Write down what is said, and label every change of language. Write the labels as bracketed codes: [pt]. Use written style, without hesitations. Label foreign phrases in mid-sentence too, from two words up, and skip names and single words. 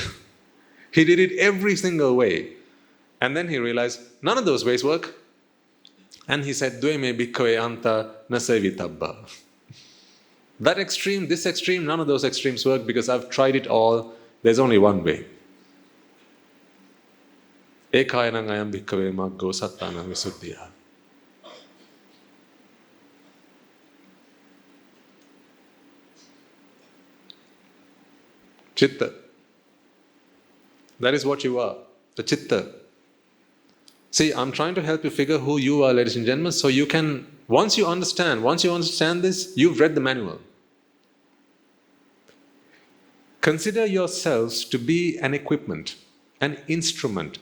[en] He did it every single way. And then he realized, none of those ways work. And he said, [pi] Dveme bhikkhave anta na sevitabba. [en] That extreme, this extreme, none of those extremes work because I've tried it all. There's only one way. [pi] Ekayanang ayam bhikkhave maggo sattanam visuddhiya. [en] Chitta. That is what you are, the chitta. See, I'm trying to help you figure who you are, ladies and gentlemen, so you can, once you understand this, you've read the manual. Consider yourselves to be an equipment, an instrument.